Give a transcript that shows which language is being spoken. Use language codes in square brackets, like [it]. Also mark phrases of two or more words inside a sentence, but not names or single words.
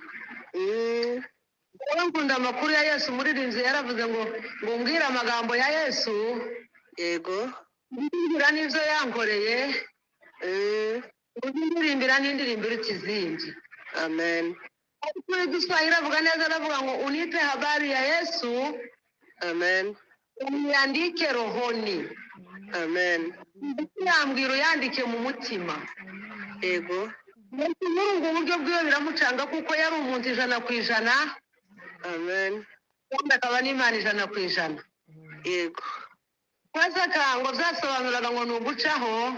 [rw] Wowe nkunda amakuru ya Yesu. Umuririmbyi yaravuze ngo mbwira amagambo ya Yesu. Yego. Ndimbira n'ibyo yankoreye. Ndirimbira n'indirimbo iruta izindi. Amen. Kuri Kiswahili avuga neza, aravuga ngo [sw] unipe habari ya Yesu, [rw] Amen. [sw] uniandike rohoni. [rw] Amen. Yambwira uyandike mu mutima. Yego. Muri ubwo buryo bwiwe biramucanga kuko yari umuntu 100%. Amen. Kandi akaba n'Imana 100%. Yego. Kwasa kango byasobanuraga ngo ni ugucaho.